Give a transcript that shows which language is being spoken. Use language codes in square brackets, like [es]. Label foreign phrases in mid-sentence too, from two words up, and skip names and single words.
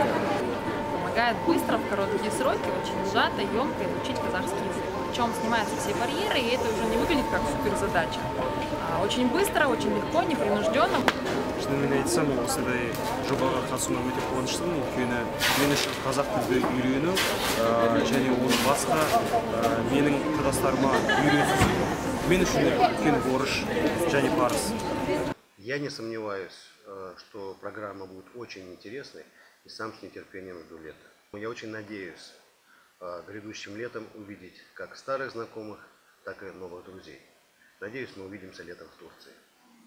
[ru] Помогает быстро, в короткие сроки, очень сжато, емко изучить казахский язык. Причем снимаются все барьеры, и это уже не выглядит как суперзадача. Очень быстро, очень легко, непринужденно. [kk] Шынымен айтсам, осындай жобаға қатысуыма өте қуаныштымын. Өйткені мен үшін қазақ тілді үйрену және оны басқа менің құрдастарыма үйрету мен үшін үлкен борыш және парыз. [ru] Я не сомневаюсь, что программа будет очень интересной, и сам с нетерпением жду лета. Я очень надеюсь грядущим летом увидеть как старых знакомых, так и новых друзей. Надеюсь, мы увидимся летом в Турции.